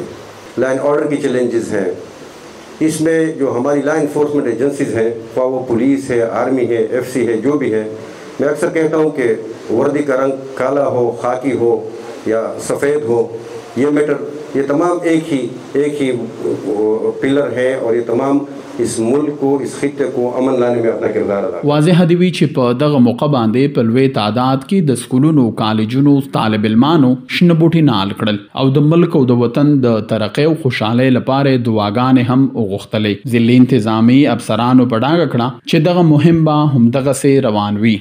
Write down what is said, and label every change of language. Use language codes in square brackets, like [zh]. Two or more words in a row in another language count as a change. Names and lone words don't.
[en] line order [ur] کی چیلنجز ہیں، اس میں جو ہماری [en] law enforcement agencies [ur] ہیں، خواہ وہ پولیس ہے، آرمی ہے، ایف سی ہے، جو بھی ہے، میں اکثر کہتا ہوں کہ وردی کا رنگ کالا ہو، خاکی ہو یا سفید ہو، یہ میٹر، یہ تمام ایک ہی پلر ہے اور یہ تمام اس ملک کو، اس خطے کو امن لانے میں اپنا کردار ادا. [ps] واضح دی وی چې په دغه موقع باندې په لوی تعداد کې د سکولونو، کالجونو طالب علمانو شنه بوټي نال کړل او د ملک او د وطن د ترقۍ او خوشحالۍ لپاره دعاګانې هم وغوښتلې. ضلعي انتظامی افسرانو په ډاګه کړه چې دغه مهم به همدغسې روان وي.